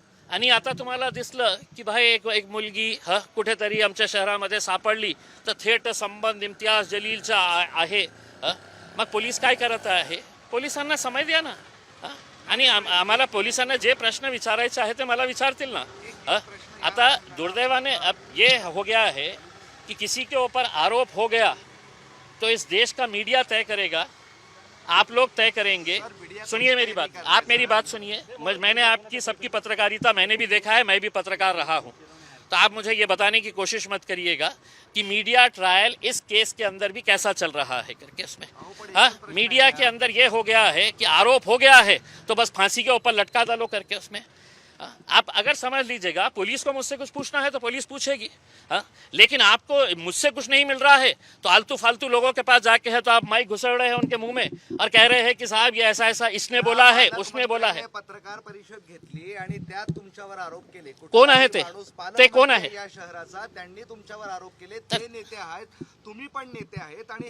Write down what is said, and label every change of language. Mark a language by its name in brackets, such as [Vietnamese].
[Marathi] आणि आता तुम्हाला दिसलं की भाई एक मुलगी कुठेतरी आमच्या शहरामध्ये सापडली तर थेट संबंध इम्तियाज जलीलचा आहे. मग पोलीस काय करत आहे? पोलिसांना समय द्या ना. आणि आम्हाला पोलिसांना जे प्रश्न विचारायचे आहे ते मला विचारतील ना. आता दुर्दैवाने [Hindi] अब ये हो गया है कि किसी के ऊपर आरोप हो गया तो इस देश का मीडिया तय करेगा, आप लोग तय करेंगे. सुनिए मेरी बात, आप मेरी बात सुनिए. मैंने आपकी सबकी पत्रकारिता मैंने भी देखा है, मैं भी पत्रकार रहा हूँ. तो आप मुझे ये बताने की कोशिश मत करिएगा कि मीडिया ट्रायल इस केस के अंदर भी कैसा चल रहा है करके. उसमें मीडिया के अंदर ये हो गया है कि आरोप हो गया है तो बस फांसी के ऊपर लटका डालो करके. उसमें आप अगर समझ लीजिएगा, पुलिस को मुझसे कुछ पूछना है तो पुलिस पूछेगी, लेकिन आपको मुझसे कुछ नहीं मिल रहा है तो आलतू फालतू लोगों के पास जाके है तो आप माइक घुसड़ रहे हैं उनके मुंह में और कह रहे हैं की साहब ये ऐसा ऐसा इसने बोला है, उसने बोला है. [Marathi] पत्रकार परिषद घेतली आणि त्यात तुमच्यावर आरोप केले. कोण आहे ते कोण आहे? या शहराचा त्यांनी तुमच्यावर आरोप केले. ते नेते आहेत, तुम्ही पण नेते आहेत आणि